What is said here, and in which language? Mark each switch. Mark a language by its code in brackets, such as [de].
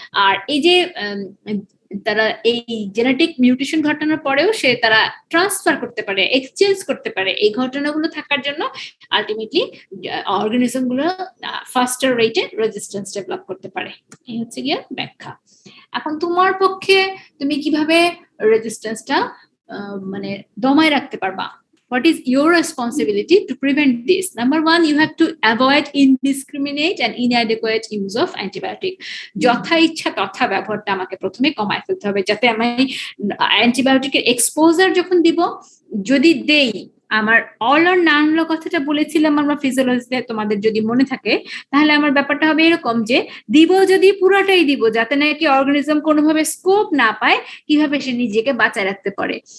[bn] আর এই যে তারা এই জেনেটিক মিউটেশন ঘটানোর পরেও তারা ট্রান্সফার করতে পারে, এক্সচেঞ্জ করতে পারে, এই ঘটনাগুলো থাকার জন্য আলটিমেটলি অর্গানিজম গুলো ফাস্টার রেটে রেজিস্ট্যান্স ডেভেলপ করতে পারে। এই হচ্ছে গিয়ে ব্যাখ্যা। এখন তোমার পক্ষে তুমি কিভাবে রেজিস্ট্যান্সটা মানে দমায় রাখতে পারবা? [en] What is your responsibility to prevent this? Number one, you have to avoid indiscriminate and inadequate use of antibiotic. [bn] যথা ইচ্ছা তথা ব্যবহারটা আমাকে প্রথমে কমায় ফেলতে হবে, যাতে আমি অ্যান্টিবায়োটিকের এক্সপোজার যখন দিব, যদি দেই, আমার অল অর নান ল কথাটা বলেছিলাম আমরা ফিজিওলজিতে, তোমাদের যদি মনে থাকে, তাহলে আমার ব্যাপারটা হবে এরকম যে দিব যদি পুরাটাই দিব, যাতে নাকি অর্গানিজম কোনোভাবে স্কোপ না পায় কিভাবে সে নিজেকে বাঁচায় রাখতে পারে।